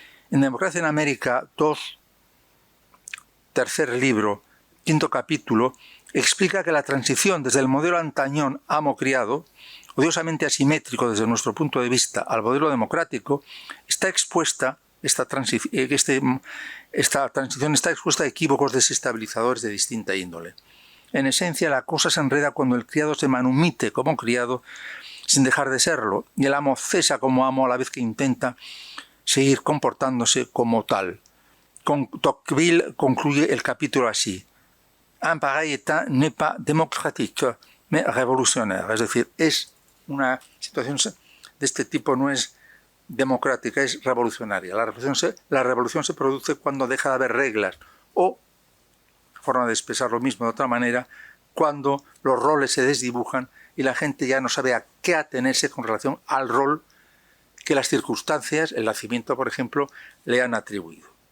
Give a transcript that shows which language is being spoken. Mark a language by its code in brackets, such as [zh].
[es] En Democracia en América 2, tercer libro, 5º capítulo, explica que la transición desde el modelo antañón amo-criado, odiosamente asimétrico desde nuestro punto de vista, al modelo democrático, está expuesta, esta transición está expuesta a equívocos desestabilizadores de distinta índole. En esencia, la cosa se enreda cuando el criado se manumite como criado sin dejar de serlo, y el amo cesa como amo a la vez que intenta seguir comportándose como tal. Tocqueville concluye el capítulo así: [fr] un pareil état n'est pas démocratique, mais révolutionnaire. [es] Es decir, es una situación de este tipo no es democrática, es revolucionaria. La revolución se produce cuando deja de haber reglas, o, forma de expresar lo mismo de otra manera, cuando los roles se desdibujan y la gente ya no sabe a qué atenerse con relación al rol que las circunstancias, el nacimiento, por ejemplo, le han atribuido.